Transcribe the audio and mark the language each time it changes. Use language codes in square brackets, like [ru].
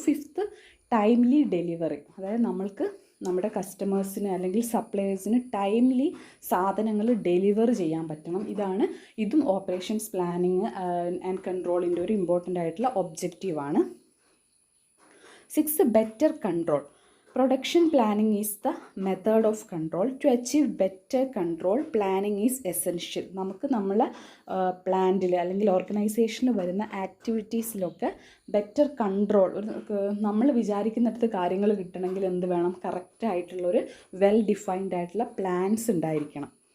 [ml] Fifth, timely delivery. അതായത് നമ്മൾക്ക് നമ്മുടെ കസ്റ്റമേഴ്സിന് അല്ലെങ്കിൽ സപ്ലയേഴ്സിന് ടൈംലി സാധനങ്ങൾ ഡെലിവർ ചെയ്യാൻ പറ്റണം. ഇതും ഓപ്പറേഷൻസ് പ്ലാനിങ് ആൻഡ് കൺട്രോളിൻ്റെ ഒരു ഇമ്പോർട്ടൻ്റ് ആയിട്ടുള്ള ഒബ്ജക്റ്റീവാണ്. [en] 6, better control. Production planning is the method of control. To achieve better control, planning is essential. [ml] നമുക്ക് നമ്മളെ പ്ലാന്റിൽ അല്ലെങ്കിൽ ഓർഗനൈസേഷനിൽ വരുന്ന ആക്ടിവിറ്റീസിലൊക്കെ ബെറ്റർ കൺട്രോൾ, നമ്മൾ വിചാരിക്കുന്നിടത്ത് കാര്യങ്ങൾ കിട്ടണമെങ്കിൽ എന്ത് വേണം? കറക്റ്റായിട്ടുള്ളൊരു വെൽ ഡിഫൈൻഡ് ആയിട്ടുള്ള പ്ലാൻസ് ഉണ്ടായിരിക്കണം.